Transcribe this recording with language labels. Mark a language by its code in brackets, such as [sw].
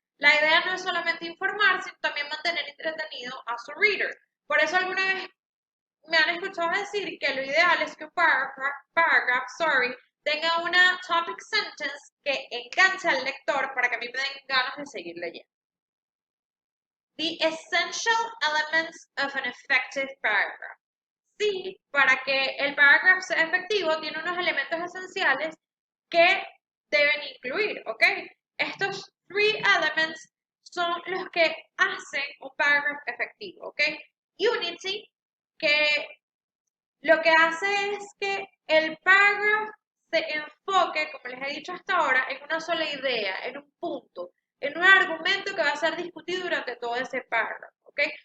[es] La idea no es solamente informar, sino también mantener entretenido a su reader. Por eso alguna vez me han escuchado decir que lo ideal es que un paragraph, tenga una topic sentence que enganche al lector para que a mí me den ganas de seguir leyendo. [en] The essential elements of an effective paragraph. [es] Sí, para que el paragraph sea efectivo, tiene unos elementos esenciales que deben incluir, ¿ok? Estos [en] three elements [es] son los que hacen un paragraph efectivo, ¿ok? Unity, que lo que hace es que el paragraph se enfoque, como les he dicho hasta ahora, en una sola idea, en un punto, en un argumento que va a ser discutido durante todo ese paragraph, ¿ok?